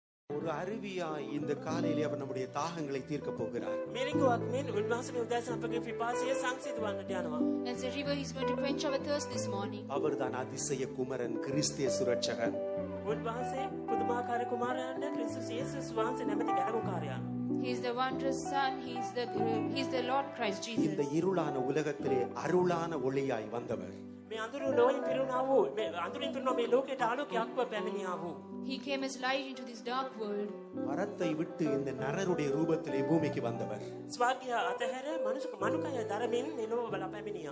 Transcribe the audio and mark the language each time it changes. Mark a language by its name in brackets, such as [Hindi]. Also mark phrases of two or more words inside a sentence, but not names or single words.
[Tamil] ஒரு அருவியாய் இந்த காலையிலே அவர் நம்முடைய தாகங்களை தீர்க்க போகிறார். [Sinhala] මෙරිකුවක් මෙන් උන්වහන්සේ මේ උදෑසන අපගේ පිපාසය සංසිඳවන්නට යනවා. [English] As a river, he's going to quench our thirst this morning. [Tamil] அவர்தான் அதிசய குமரன், கிறிஸ்து ரட்சகர். [Sinhala] උන්වහන්සේ පුදුමාකාර කුමාරයන් ක්‍රිස්තුස් යේසුස් වහන්සේ නැමැති ගැලවුම්කාරයා. [English] He is the wondrous Son. He's the Lord Christ Jesus. [Tamil] இந்த இருளான உலகத்திலே அருளான ஒளியாய் வந்தவர். [Sinhala] මේ අඳුරු ලෝකයෙන් පිරුණා වූ මේ අඳුරින් පිරුණා මේ ලෝකයට ආලෝකයක්ව පැමිණියා වූ. [English] He came as light into this dark world. [Tamil] மரத்தை விட்டு இந்த நரருடைய ரூபத்திலே பூமிக்கு வந்தவர். [Sinhala] ස්වර්ගය අතහැර මනුකය දරමින් මේ ලෝක බල පැමිණියා.